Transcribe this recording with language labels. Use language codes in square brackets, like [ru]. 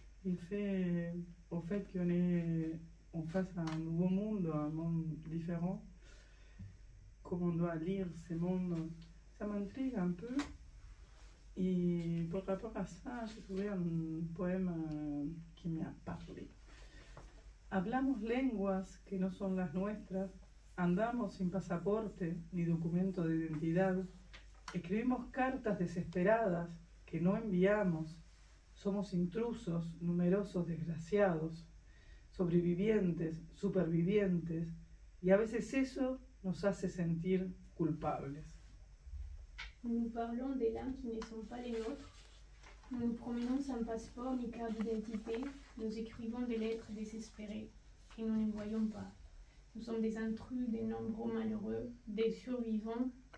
[fr] Il fait au fait qu'on est on fasse un nouveau monde, un monde différent, comment on doit lire ces mondes, ça m'intrigue un peu. Et par rapport à ça, j'ai trouvé un poème qui m'a parlé. [es] Hablamos lenguas que no son las nuestras, andamos sin pasaporte ni documento de identidad, escribimos cartas desesperadas que no enviamos, somos intrusos, numerosos desgraciados, sobrevivientes, supervivientes, y a veces eso nos hace sentir culpables. [fr] Nous parlons des langues qui ne sont pas les nôtres. Nous nous promenons sans passeport ni carte d'identité. Nous écrivons des lettres désespérées que nous ne voyons pas. Nous sommes des intrus, des nombreux malheureux, des survivants.